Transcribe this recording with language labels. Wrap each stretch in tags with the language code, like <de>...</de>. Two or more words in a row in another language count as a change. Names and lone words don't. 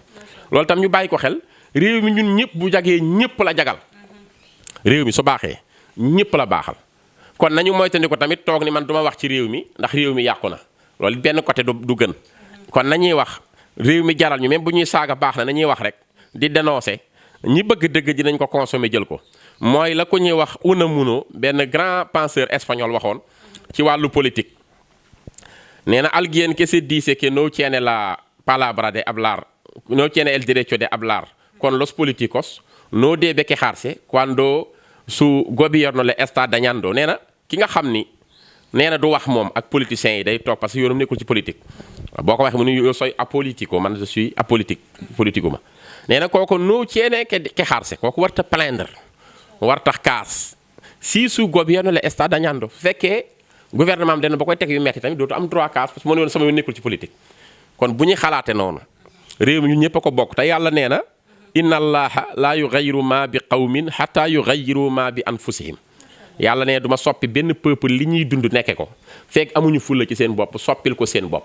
<wo>loolu tam ñu bàyyi ko xel réew mi ñun ñëpp bu jagee ñëpp la jagal réew mi su baaxee ñëpp la baaxal kon nañu moytandiku tamit toog ni man duma wax ci réew mi ndax réew mi yàqu na loolu benn côté du gën kon nañuy wax. réew mi jaral ñu même bu ñuy saaga baax na nañuy wax rek di dénoncer ñi bëgg dëgg dinañ ko consommer jël ko mooy la ko ñuy wax Unamuno benn</wo> <fr>grand penseur espagnol</fr> <wo>waxoon ci wàllu politique. nee na</wo> <es>alguien que se dice que no tiene la palabra de hablar, no tiene el derecho de hablar con los políticos, no debe quejarse cuando su gobierno le está dañando.</es> <wo>nee na ki nga xam ni nee na du wax moom ak politiciens yi day toog parce que yoonam nekkul ci politique. boo ko waxee mu ne</wo> <es>yo soy apolitico</es> <wo>man</wo> <fr>je suis apolitique</fr> <wo>politico ma nee na kooku</wo> <es>no tiene que quejarse</es> <wo>kooku warta plaindre warta kaas</wo> <es>si su gobierno le está dañando</es> <wo>fekkee gouvernement am dana ba koy teg yu metti tamit dootu am droit kaas parce que mu ne woon sama yoon nekkul ci politique. kon bu ñuy xalaate noonu réew mi ñun ñëpp a ko bokk te yàlla nee na</wo> <ar>إن الله لا يغير ما بقوم حتى يغيروا ما بأنفسهم.</ar> <wo>yàlla ne duma soppi benn peuple li ñuy dund nekke ko fekk amuñu fulla ci seen bopp soppil ko seen bopp.</wo>